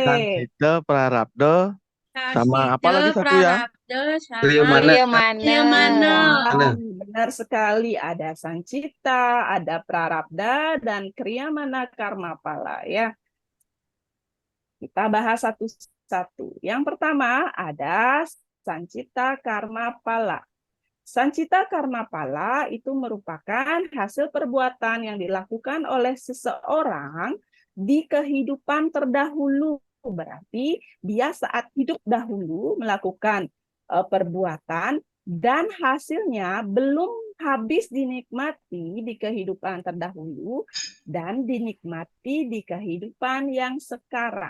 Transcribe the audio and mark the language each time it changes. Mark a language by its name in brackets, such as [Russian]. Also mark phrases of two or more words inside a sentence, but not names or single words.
[Indonesian] Sansita, Prarabdha, sama apa lagi satu ya? Prarabdha, Kriya sama mana? Priyamana. Mana? Benar sekali, ada sancita, ada prarabdha, dan kriyamana karma pala ya. Kita bahas satu-satu. Yang pertama ada sancita karma pala. Sancita karma pala itu merupakan hasil perbuatan yang dilakukan oleh seseorang di kehidupan terdahulu. Berarti dia saat hidup dahulu melakukan perbuatan dan hasilnya belum habis dinikmati di kehidupan terdahulu dan dinikmati di kehidupan yang sekarang.